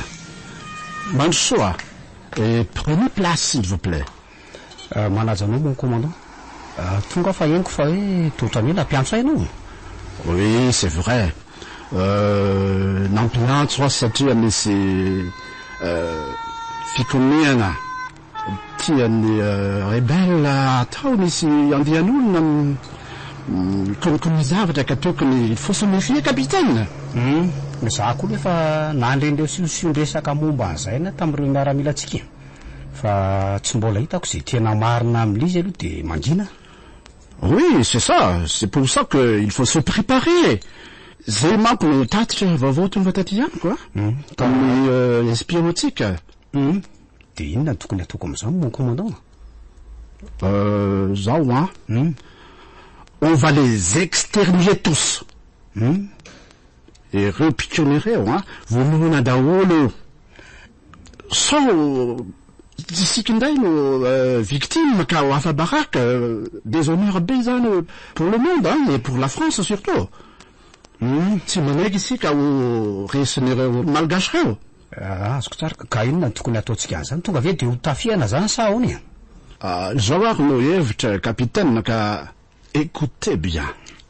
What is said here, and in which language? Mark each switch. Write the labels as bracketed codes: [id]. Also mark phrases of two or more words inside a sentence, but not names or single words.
[mg] Mansoa. [fr] Et prenez place, s'il vous plaît. [mg] Manajano [fr] mon commandant. [mg] Tonga fa henoko fa hoe totramila mpiantso hainao. [fr] Oui, c'est vrai. [mg] Nampiantso satria misy fikoniana tian'ny rebelle atao misy andehan'olona comme zavatra ka tokony [fr] il faut se méfier capitaine. [mg] Za koa nefa nandrendreo siosion-dresaka momba an'izay na tamin'ireo miaramila antsika fa tsy mbola hitako izay tena marina amin'izy aloha dia mangina. [fr] Oui, c'est ça. C'est pour ça qu'il faut se préparer. [mg] Zay manko no tatitra vaovao tonga taty ihany quoi. Tamin'ny espionnantsika. Dia inona tokony ataoko amin'izao [fr] mon commandant? [mg] Zao hein. [fr] On va les exterminer tous. [mg] Ireo mpikionireo vonoina daholo sao isika indray no victime ka ho afa-baraka déshonneur be zany [fr] pour le monde et pour la France surtout. [mg] Tsy manaiky isika ho resin'ireo malgasy reo. Azoko tsara ka inona tokony ataontsika an'izany tonga ve dia ho tafiana zany sa ahoana? Zao ary no hevitra capitaine ka [fr] écoutez bien.